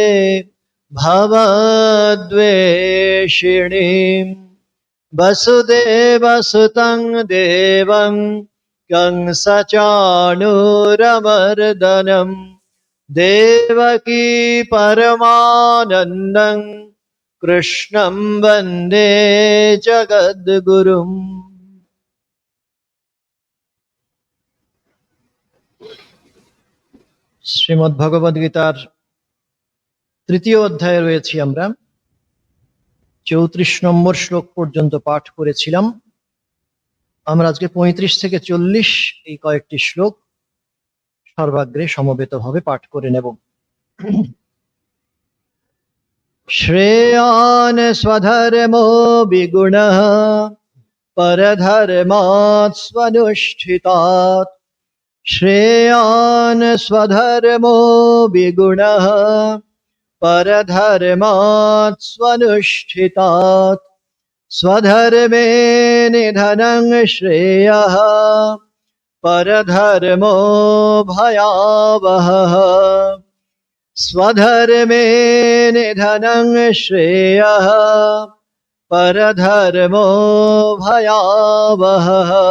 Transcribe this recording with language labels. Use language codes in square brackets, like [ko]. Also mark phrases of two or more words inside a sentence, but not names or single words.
[sa] भवद्वेषिणीम् वसुदेवसुतं देवं कंसचाणूरमर्दनं देवकी परमानन्दं कृष्णं वन्दे जगद्गुरुम्। [bn] শ্রীমদ্ ভগবদ গীতার তৃতীয় অধ্যায়ে রয়েছি আমরা। 34 নম্বর শ্লোক পর্যন্ত পাঠ করেছিলাম। আমরা আজকে 35 থেকে 40 এই কয়েকটি শ্লোক সর্বাগ্রে সমবেতভাবে পাঠ করে নেব। [sa] শ্রেয়ান স্বধর্মো বিগুণঃ পরধর্মাৎ স্বনুষ্ঠিতাৎ। শ্রেয়ান স্বধর্মো বিগুণঃ परधर्मात् स्वनुष्ठितात्। स्वधर्मे निधनं श्रेयः परधर्मो भयावहः। स्वधर्मे निधनं श्रेयः परधर्मो भयावहः।